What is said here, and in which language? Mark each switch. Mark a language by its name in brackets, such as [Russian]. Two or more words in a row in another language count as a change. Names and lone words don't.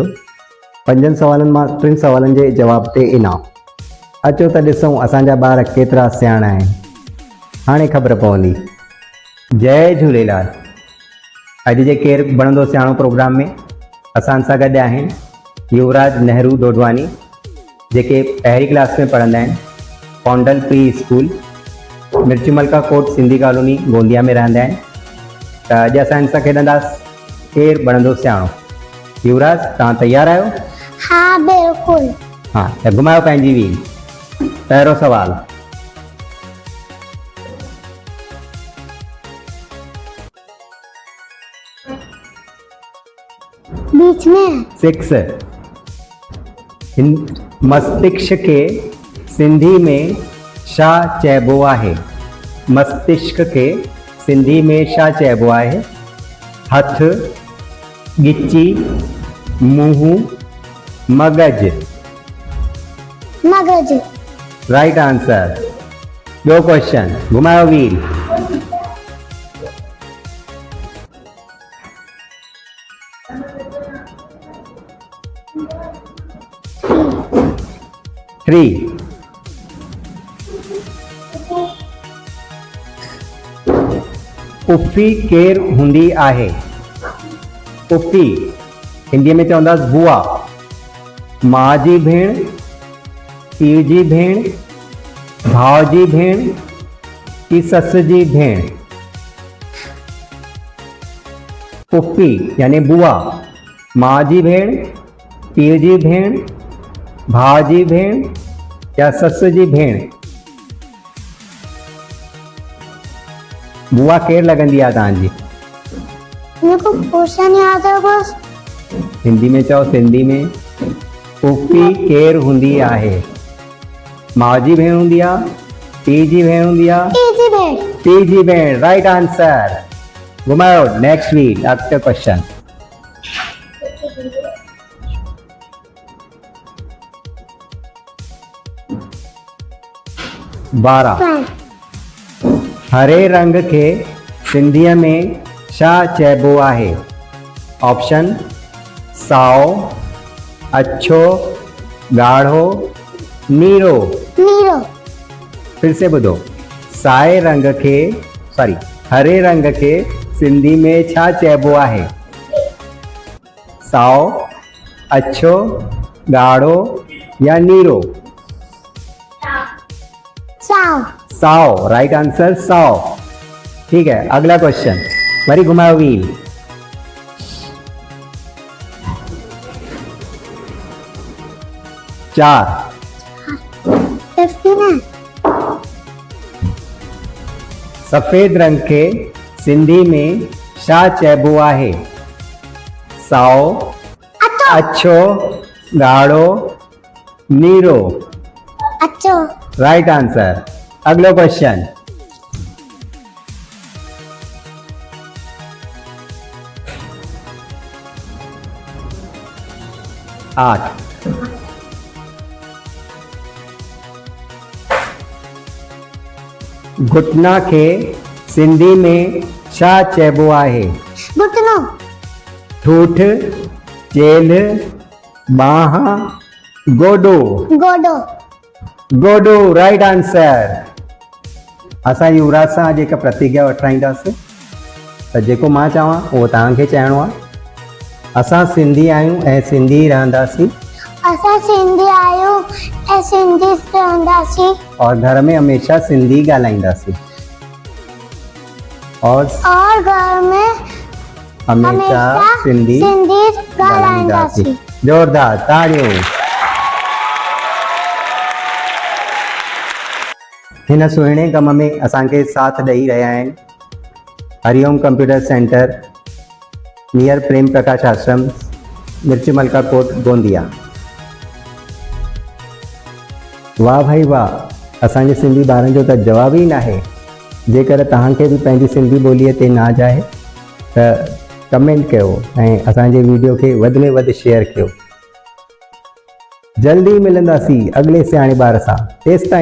[Sindhi] 5 सवालनि मां 3 सवालनि जे जवाब ते इनाम। अचो त ॾिसूं असांजा ॿार केतिरा सियाणा आहिनि। हाणे ख़बर पवंदी। जय झूलेलाल। अॼु जे केरु बणंदो सियाणो प्रोग्राम में असां सां गॾु आहिनि युवराज नेहरू डोडवानी, जेके पहिरीं क्लास में पढ़ंदा आहिनि, कौंडल प्री स्कूल, मिर्चमल का कोट सिंधी कॉलोनी गोंदिया में रहंदा आहिनि। त अॼु असां सां खेॾंदासीं केरु बणंदो सियाणो। युवराज, तव्हां तयारु आहियो? हाँ बिल्कुल। हाँ, त घुमायो पंहिंजी व्हील। पहिरों सवाल, [Hindi] बीच में [Sindhi] 6। मस्तिष्क के सिंधी में छा चइबो आहे? मस्तिष्क के सिंधी में छा चइबो आहे? हथ, गिची, मुंहुं, मगज। मगज। [English] Right answer. [Sindhi] ॿियो क्वेश्चन, घुमायो व्हील। थ्री। पुफी केर हूंदी आहे? पुफी हिंदी में चवंदासीं बुआ। माँ जी भेण, पीउ जी भेण, भाउ जी भेण की सस जी भेण? पुफी यानी बुआ, माँ जी भेण, पीउ जी भेण, भाउ जी भेण या सस जी भेण? बुआ केर लॻंदी आहे तव्हांजी? [Hindi] मेरे को क्वेश्चन याद है बस। [Sindhi] हिंदी में चओ, सिंधी में। पुफी केर हूंदी आहे? माँ जी भेण हूंदी आहे, पीउ जी भेण हूंदी आहे, इजी भेण। पीउ जी भेण। [English] right answer. [Sindhi] घुमायो [English] next week. [Hindi] अगला क्वेश्चन, बारह। [Sindhi] हरे रंग के सिंधीअ में छा चइबो आहे? ऑप्शन साओ, अछो, ॻाढ़ो, नीरो। नीरो। फिर से ॿुधो। साए रंग के हरे रंग के सिंधी में छा चइबो आहे? साओ, अछो, ॻाढ़ो या नीरो? साओ। साओ। [English] right answer, [Sindhi] साओ। [Hindi] ठीक है, अगला क्वेश्चन। [Sindhi] वरी घुमाओ व्हील। चार। 15। सफेद रंग के सिंधी में छा चइबो आहे? साओ, अछो, ॻाढ़ो, नीरो? अछो। [English] right answer. [Sindhi] अगलो क्वेश्चन। 8। घुटना के सिंधी में छा चइबो आहे? घुटनो, ठूठ, चेल, बाह, गोडो। गोडो, गोडो [English] right answer. [Sindhi] असां युवराज सां जेका प्रतिज्ञा वठाईंदासीं त जेको मां चवां उहो तव्हांखे चइणो आहे। असां सिंधी आहियूं ऐं सिंधी रहंदासीं असां सिंधी आहियूं ऐं सिंधी रहंदासीं और घर में हमेशा सिंधी ॻाल्हाईंदासीं और घर में हमेशा सिंधी ॻाल्हाईंदासीं। जोरदार ताड़ियूं। हिन सुहिणे कम में असांखे साथ ॾेई रहिया आहिनि हरिओम कंप्यूटर सेंटर नियर प्रेम प्रकाश आश्रम मिर्च मलका कोट गोंदिया। वाह भाई वाह, असांजे सिंधी ॿारनि जो त जवाब ई न आहे। जेकर तव्हांखे बि पंहिंजी सिंधी ॿोलीअ ते नाज़ आहे त कमेंट कयो ऐं असांजे वीडियो खे वधि में वधि शेयर कयो। जल्दी मिलंदासीं अगले सियाणे ॿार सां।